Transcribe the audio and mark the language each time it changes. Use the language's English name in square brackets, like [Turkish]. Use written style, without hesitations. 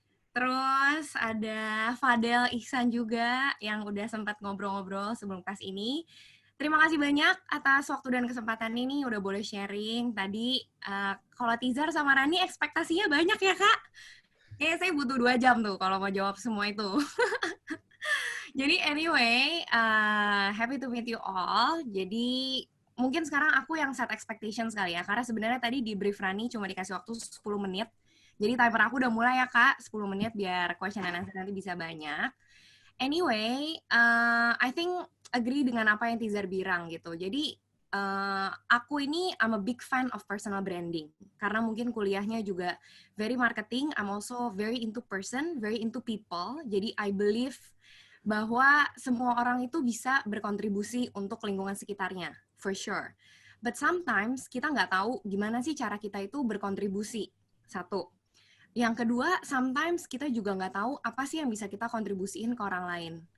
[Indonesian] Terus ada Fadel Ihsan juga yang udah sempat ngobrol-ngobrol sebelum kelas ini. Terima kasih banyak atas waktu dan kesempatan ini, udah boleh sharing. Tadi kalau Tizar sama Rani ekspektasinya banyak ya, Kak? Kayaknya saya butuh 2 jam tuh kalau mau jawab semua itu. [English] Jadi anyway, happy to meet you all. Jadi [Indonesian] mungkin sekarang aku yang set expectations kali ya, karena sebenarnya tadi di brief Rani cuma dikasih waktu 10 menit. Jadi timer aku udah mulai ya Kak, 10 menit biar question and answer nanti bisa banyak. Anyway, [English] I think agree [Indonesian] dengan apa yang Tizar bilang gitu. Jadi aku ini [English] I'm a big fan of personal branding [Indonesian] karena mungkin kuliahnya juga [English] very marketing. I'm also very into person, very into people. [Indonesian] Jadi I believe bahwa semua orang itu bisa berkontribusi untuk lingkungan sekitarnya, [English] for sure. But sometimes [Indonesian] kita nggak tahu gimana sih cara kita itu berkontribusi. Satu. Yang kedua, sometimes kita juga nggak tahu apa sih yang bisa kita kontribusiin ke orang lain.